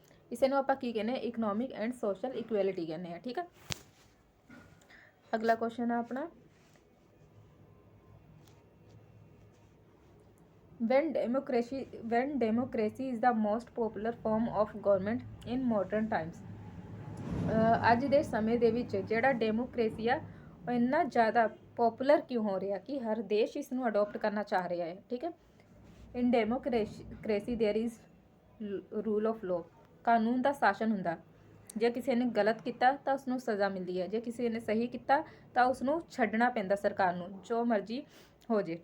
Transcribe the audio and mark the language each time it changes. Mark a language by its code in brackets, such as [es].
[pa] ਇਸੇ ਨੂੰ ਆਪਾਂ ਕੀ ਕਹਿੰਦੇ, ਇਕਨੋਮਿਕ ਐਂਡ ਸੋਸ਼ਲ ਇਕੁਐਲਿਟੀ ਕਹਿੰਦੇ ਆ। [en] ਠੀਕ ਹੈ, [pa] ਅਗਲਾ ਕੁਐਸਚਨ ਹੈ ਆਪਣਾ, [en] when democracy is the most popular form of government in modern times। [pa] ਅੱਜ ਦੇ ਸਮੇਂ ਦੇ ਵਿੱਚ ਜਿਹੜਾ ਡੈਮੋਕ੍ਰੇਸੀ ਆ ਉਹ ਇੰਨਾ ਜ਼ਿਆਦਾ ਪੋਪੂਲਰ ਕਿਉਂ ਹੋ ਰਿਹਾ ਕਿ ਹਰ ਦੇਸ਼ ਇਸ ਨੂੰ ਅਡੋਪਟ ਕਰਨਾ ਚਾਹ ਰਿਹਾ ਹੈ। [en] ਠੀਕ ਹੈ, in democracy there is rule of law. [pa] ਕਾਨੂੰਨ ਦਾ ਸ਼ਾਸਨ ਹੁੰਦਾ। ਜੇ ਕਿਸੇ ਨੇ ਗਲਤ ਕੀਤਾ ਤਾਂ ਉਸ ਨੂੰ ਸਜ਼ਾ ਮਿਲਦੀ ਹੈ, ਜੇ ਕਿਸੇ ਨੇ ਸਹੀ ਕੀਤਾ ਤਾਂ ਉਸ ਨੂੰ ਛੱਡਣਾ ਪੈਂਦਾ ਸਰਕਾਰ ਨੂੰ, ਜੋ ਮਰਜ਼ੀ ਹੋ ਜੇ।